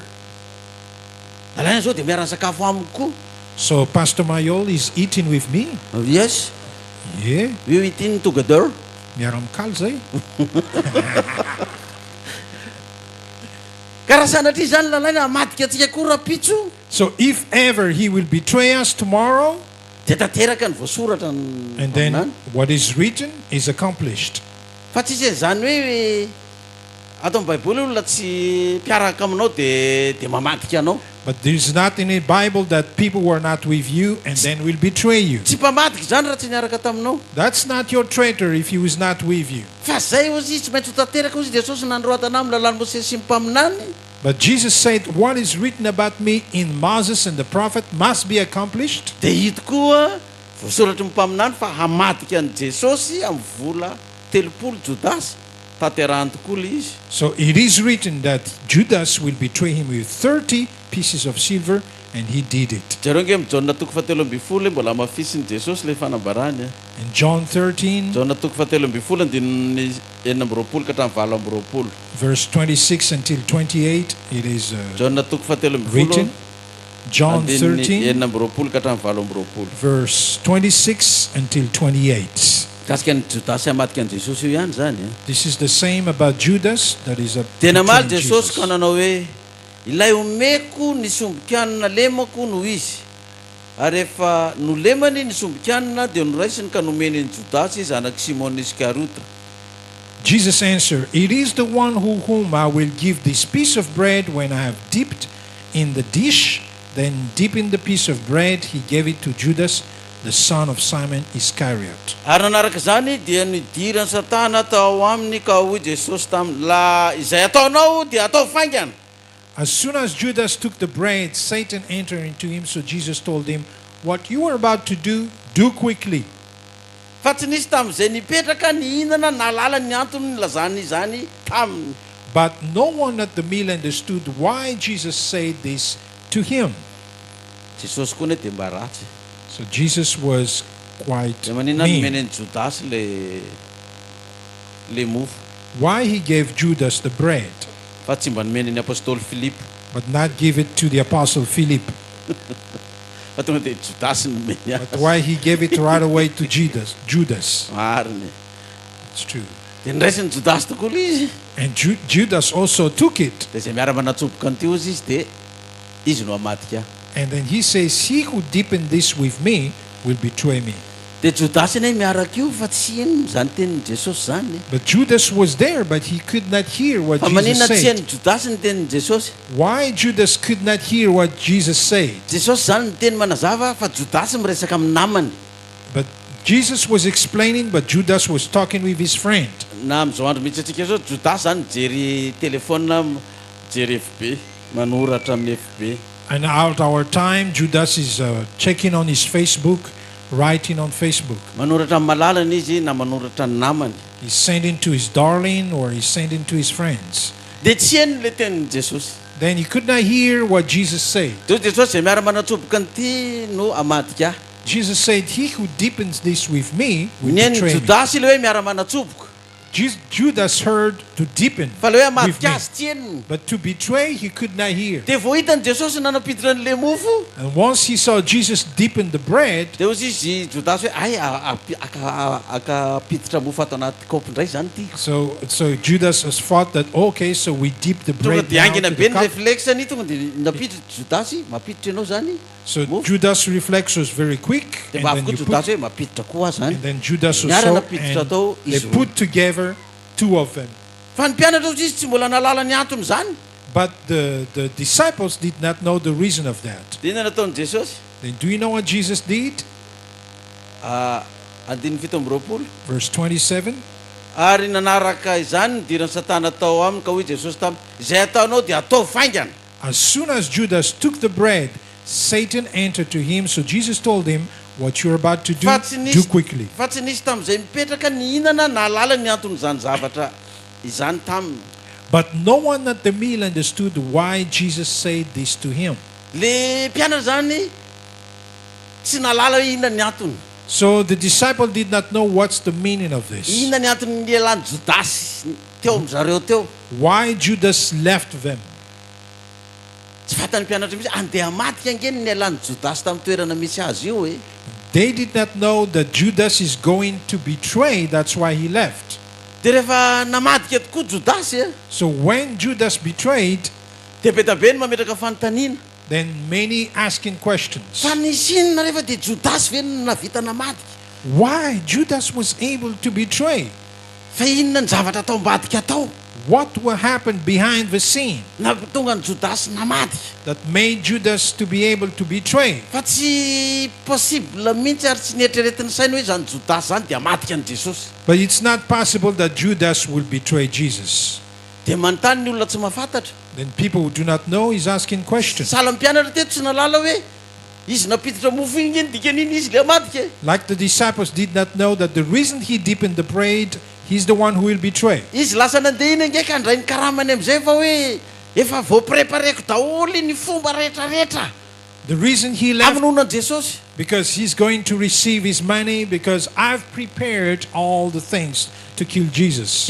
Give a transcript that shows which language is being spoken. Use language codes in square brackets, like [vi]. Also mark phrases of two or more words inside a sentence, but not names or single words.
[mg] Alaina zao dia miara-ny sakafo amiko koa. [en] So Pastor Mayol is eating with me. Yes, Yeah. we eating together. [mg] Miaramkal zay. Ka raha sanatria zany lalaina hamadika antsika koa rapitso. [en] So if ever he will betray us tomorrow, [mg] Dia tanteraka ny voasoratra ny [en] and then [mg] aminany. [en] what is written is accomplished. [mg] Fa tsisy an'izany hoe ato amin'ny baiboly olona tsy mpiaraka aminao dia mamadika anao. [en] But there is not in the Bible that people who are not with you and then will betray you. [mg] Tsy mpamadika zany raha tsy niaraka taminao. [en] That's not your traitor if he was not with you. [mg] Fa zay ozy izy tsy maintsy ho tanteraka ozy Jesosy nandroatana amin'ny lalàn'ny Mosesy sy ny mpaminany. [en] But Jesus said, "What is written about me in Moses and the prophet must be accomplished." [mg] Dia hito koa voasoratra ny mpaminany fa hamadika an'i Jesosy amin'ny vola 30 Jodasy tanterahany tokoa le izy. [en] So it is written that Judas will betray him with 30 pieces of silver, and he did it. [mg] Jareo nge amin'ny Jaona toko 7 mbola mafisiny Jesosy le fanambarany. [en] In John 13, [mg] Jaona toko 7 andininy 9 ka hatramin'ny 20. [en] verse 26 until 28, it is [mg] Jaona toko 7 [en] written. John [mg] andininy [en] 13, [mg] 9 ka hatramin'ny 20. [en] verse 26 until 28. [mg] Kasika ny Jodasy hamadika an'i Jesosy io ihany zany. [en] This is the same about Judas, that is a [mg] Dia namaly [en] between [mg] Jesosy ka [en] Jesus. [mg] nanao hoe ilay omeko ny sombikanina lemako no izy. Ary rehefa nolemany ny sombikanina dia noraisiny ka nomeny ny Jodasy zanaky Simon Iskariota. [en] Jesus answered, "It is the one whom I will give this piece of bread when I have dipped in the dish." Then dipping the piece of bread, he gave it to Judas, the son of Simon Iscariot. [mg] Ary nanaraka zany dia nidirany Satana tao aminy ka hoy Jesosy taminy, la izay ataonao dia atao faingana. [en] As soon as Judas took the bread, Satan entered into him. So Jesus told him, "What you are about to do, do quickly." [mg] Fa tsy nisy tamin'izay nipetraka ny hinana nalala ny antony nilazany izany taminy. [en] But no one at the meal understood why Jesus said this to him. [mg] Jesosy koa ne dia mba ratsy. [en] So Jesus was quite [mg] Dia maninona nomeny [en] mean. [mg] ny Jodasy le mofo. [en] Why he gave Judas the bread, [mg] Fa tsy mba nomeny ny apôstôly Filipo. [en] but not give it to the apostle Philip? [mg] Fa tonga dia Jodasy nomeny [en] But [mg] azy. [en] why he gave it right away to Judas? [mg] Mariny. [en] It's true. [mg] dia niraisiny jodasy tokoa aloha izy [en] And Judas also took it. [mg] dia zay miara-manatsoboka an'ity ozy izy dia izy no hamadika ahy. [en] And then he says, he who deepened this with me will betray me. [mg] dia jodasy anie miaraka io fa tsy eno zany tenin'i jesosy zany [en] But Judas was there, but he could not hear what [mg] fa [en] Jesus [mg] maninona tsy [en] said. [mg] hainy jodasy ny tenin'i jesosy [en] Why Judas could not hear what Jesus said? [mg] jesosy zany ny teny manazava fa jodasy miresaka amin'ny namany [en] But Jesus was explaining, but Judas was talking with his friend. [mg] na am'izao andro mihitsy atsika zao jodasy zany jery telefona jery FB manoratra amin'ny FB [en] And at our time, Judas is checking on his Facebook, writing on Facebook. [mg] manoratra amin'ny malalana izy na manoratra ny namany [en] He's sending to his darling or he's sending to his friends. [mg] dia tsy hainy le tenin'i jesosy [en] Then he could not hear what Jesus said. [mg] dia jesosy zay miara-manatsoboka nyity no hamadika ahy [en] Jesus said, he who deepens this with me will [mg] ny hainy [en] betray me. [mg] jodasy le hoe miara-manatsoboka [en] Judas heard to deepen [mg] fa le hoe [en] with [mg] hamadika [en] me. [mg] azy tsy heniny [en] But to betray, he could not hear. [mg] dia vao hitany jesosy nanapiditra n'le mofo [en] And once he saw Jesus deepen the bread, [mg] dia ozy izy jodasy hoe ay akapiditra mofo ato anaty kaopy indray zany tiako [en] so Judas has thought that, okay, so we dip the [mg] tonga [en] bread [mg] dia [en] now [mg] angina [en] to be the [mg] ny [en] cup. [mg] réflexeny tonga dia napiditra jodasy mapiditra ianao zany [en] So [mg] mofo [en] Judas' reflex was very quick. [mg] dia [en] And [mg] mba [en] then, [mg] avokoa [en] you put, [mg] jodasy hoe mapiditra koa zany [en] and then Judas [mg] Niara [en] also, [mg] napiditra [en] and [mg] tao [en] they [mg] izy roa. [en] put together two of them. [mg] fa ny mpianatra ozy izy tsy mbola nalala ny antony zany [en] But the disciples did not know the reason of that. [mg] dia inona nataony jesosy [en] Then do you know what Jesus did? [mg] andiny fito amby roapolo [en] Verse 27. [mg] ary nanaraka izany nidirany satana tao aminy ka hoy jesosy taminy izay ataonao dia atao faingana [en] As soon as Judas took the bread, Satan entered to him. So Jesus told him, what you're about to do, [mg] fa tsy [en] do [mg] nisy [en] quickly. [mg] fa tsy nisy tam'izay mipetraka ny hinana naalala ny anton'izany zavatra izany taminy [en] But no one at the meal understood why Jesus said this to him. [mg] le mpianatra zany tsy nalala hoe inona ny antony [en] So the disciple did not know what's the meaning of this. [mg] inona ny antony ny elan'ny jodasy teo am'zareo teo [en] Why Judas left them. [mg] tsy fatany mpianatra mihitsy andeha matika angeny ny elan'ny jodasy tamin'ny toerana misy azy io e [en] They did not know that Judas is going to betray. That's why he left. [mg] dia rehefa namadika tokoa jodasy e [en] So when Judas betrayed, [mg] dia be tabe ny mametraka fanontaniana [en] then many asking questions. [mg] fa nisy inona rehefa dia jodasy ve no navita namadika [en] Why Judas was able to betray? [mg] fa inona ny zavatra atao ambadika atao [en] What will happen behind the scene [mg] na tonga ny jodasy namadika [en] that made Judas to be able to betray? [mg] fa tsy possible mihitsy ary tsy nieritreretiny saina hoe zany jodasy zany dia madika ny jesosy [en] But it's not possible that Judas will betray Jesus. [mg] dia manontany ny olona tsy mahafantatra [en] Then people who do not know is asking questions. [mg] sala mpianatra teto tsy nalala hoe izy napiditra mofo iny eny dikan'iny izy le madika e [en] Like the disciples did not know that the reason he deepened the bread, he's the one who will betray. [mg] izy lasa nandeha iny angeka andray ny karamany am'izay fa hoe efa voaprepareko daholy ny fomba rehetrarehetra [en] The reason he left, [mg] amin'onany jesosy [en] because he's going to receive his money, because I've prepared all the things to kill Jesus.